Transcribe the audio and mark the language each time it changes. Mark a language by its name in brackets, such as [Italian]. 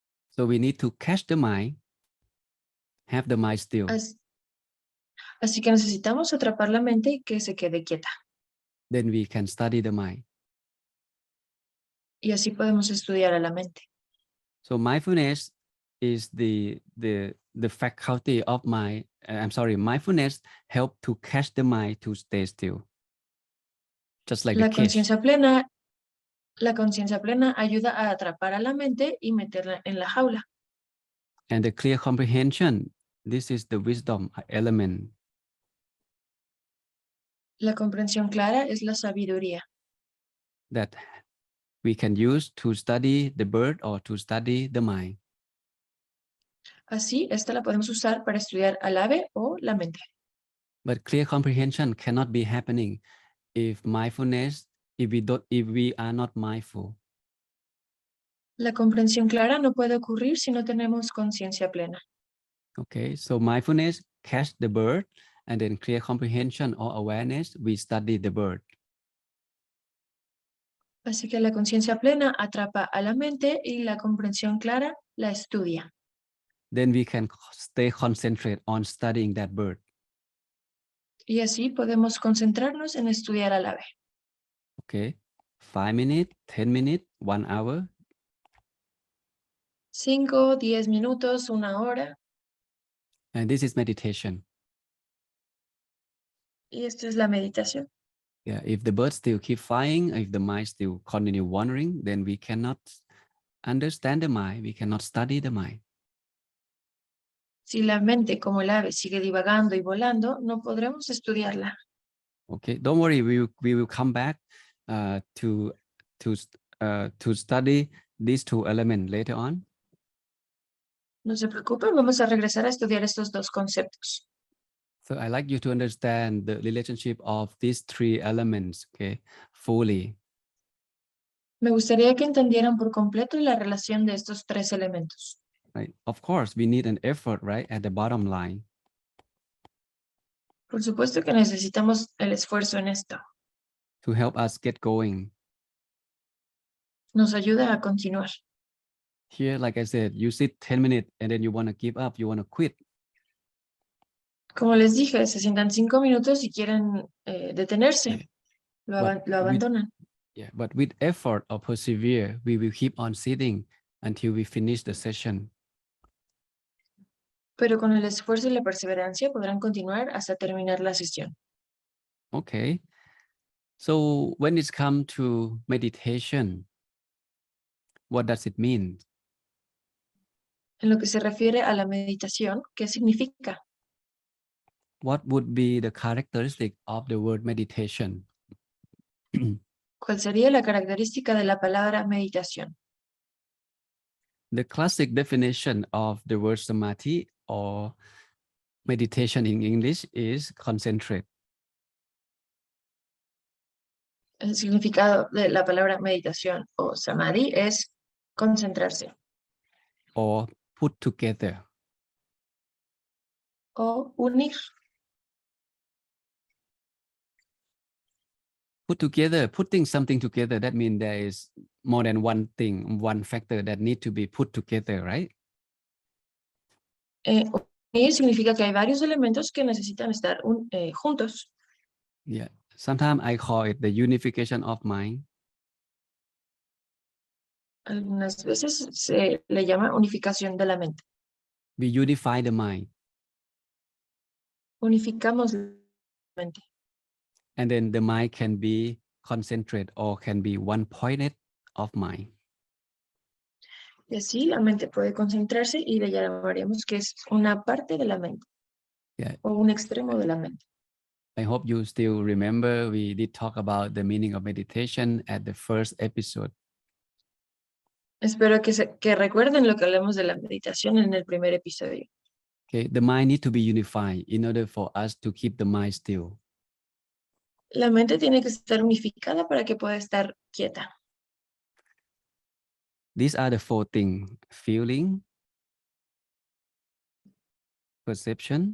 [English] So we need to catch the mind, have the mind still. [Spanish] Así que necesitamos atrapar la mente y que se quede quieta. [English] Then we can study the mind. [Spanish] Y así podemos estudiar a la mente. [English] So mindfulness is the faculty of mind. Mindfulness help to catch the mind to stay still. Just like [Spanish] La [English] the cage. [Spanish] conciencia plena ayuda a atrapar a la mente y meterla en la jaula. [English] And the clear comprehension, this is the wisdom element. [Spanish] La comprensión clara es la sabiduría. [English] That we can use to study the bird or to study the mind. [Spanish] Así, esta la podemos usar para estudiar al ave o la mente. [English] But clear comprehension cannot be happening if we are not mindful. [Spanish] La comprensión clara no puede ocurrir si no tenemos conciencia plena. [English] Okay, so mindfulness catch the bird, and then clear comprehension or awareness, we study the bird. [Spanish] Así que la conciencia plena atrapa a la mente y la comprensión clara la estudia. [English] Then we can stay concentrated on studying that bird. [Spanish] Y así podemos concentrarnos en estudiar al ave. [English] Okay, 5 minutes, 10 minutes, 1 hour. [Spanish] 5, 10 minutos, 1 hora. [English] And this is meditation. [Spanish] Y esto es la meditación. [English] Yeah, if the birds still keep flying, if the mind still continue wandering, then we cannot understand the mind, we cannot study the mind. [Spanish] Si la mente, como el ave, sigue divagando y volando, no podremos estudiarla. [English] Okay, don't worry, we will come back to study these two elements later on. [Spanish] No se preocupen, vamos a regresar a estudiar estos dos conceptos. [English] So I like you to understand the relationship of these three elements, okay, fully. [Spanish] Me gustaría que entendieran por completo la relación de estos tres elementos. [English] Right? Of course, we need an effort, right, at the bottom line. [Spanish] Por supuesto que necesitamos el esfuerzo en esto. [English] To help us get going. [Spanish] Nos ayuda a continuar. [English] Here, like I said, you sit 10 minutes and then you want to give up, you want to quit. [Spanish] Como les dije, se sientan 5 minutos y quieren detenerse. [English] Yeah. [Spanish] Lo abandonan. [English] Yeah, but with effort or persevere, we will keep on sitting until we finish the session. [Spanish] Pero con el esfuerzo y la perseverancia podrán continuar hasta terminar la sesión. [English] Okay. So when it's come to meditation, what does it mean? [Spanish] En lo que se refiere a la meditación, ¿qué significa? [English] What would be the characteristic of the word meditation? [Spanish] ¿Cuál sería la característica de la palabra meditación? [English] The classic definition of the word samadhi or meditation in English is concentrate. [Spanish] El significado de la palabra meditación o samadhi es concentrarse [English] Or put together. [Spanish] o unir. [English] Put together, putting something together, that means there is more than one thing, one factor that need to be put together, right? [Spanish] Unir significa que hay varios elementos que necesitan estar juntos. [English] Yeah. Sometimes I call it the unification of mind. [Spanish] Algunas veces se le llama unificación de la mente. [English] We unify the mind. [Spanish] Unificamos la mente. [English] And then the mind can be concentrated or can be one pointed of mind. [Spanish] Y así la mente puede concentrarse y le llamaríamos que es una parte de la mente. [English] Yeah. [Spanish] O un extremo de la mente. [English] I hope you still remember we did talk about the meaning of meditation at the first episode. [Spanish] Espero que recuerden lo que hablamos de la meditación en el primer episodio. [English] Okay, the mind needs to be unified in order for us to keep the mind still. [Spanish] La mente tiene que estar unificada para que pueda estar quieta. [English] These are the four things: feeling, perception,